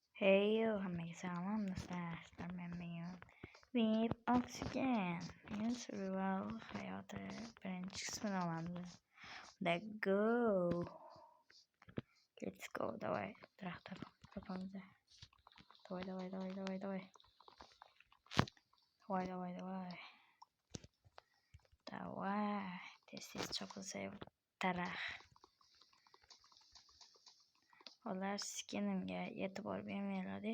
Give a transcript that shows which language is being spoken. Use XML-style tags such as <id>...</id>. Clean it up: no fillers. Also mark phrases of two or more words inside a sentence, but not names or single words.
<uz>Heyo, hammaga salom do'stlar, men With Oxygen. Men survival hayoti birinchi qismini olamiz.</uz> <en>Let's go. Let's go.</en> <uz>Давай, daraxtlar topamiz. Давай. Давай. Tez chopilsa daraxt. Ular skinimga e'tibor bermaylar.</uz>